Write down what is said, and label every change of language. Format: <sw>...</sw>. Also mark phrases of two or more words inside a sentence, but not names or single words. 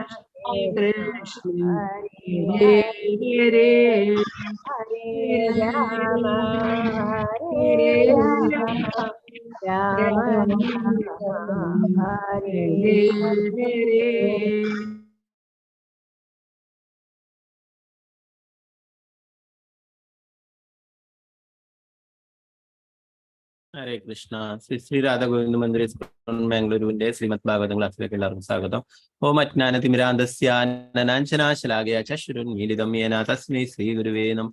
<sa>कृष्ण कृष्ण हरे हरे हरे हरे हरे राम हरे राम राम राम हरे हरे हरे।</sa> <ml>ഹരേ കൃഷ്ണ. ശ്രീ രാധാ ഗോവിന്ദ മന്ദിർ ബാംഗ്ലൂരുവിന്റെ ശ്രീമദ് ഭാഗവതം ക്ലാസ്സിലേക്ക് എല്ലാവർക്കും സ്വാഗതം.</ml> <sa>ഓം അജ്ഞാനതിമിരാന്തസ്യാനനാശലാകയ ചക്ഷുരുന്മീലിതം യേന തസ്മൈ ശ്രീ ഗുരുവേ നമഃ.</sa>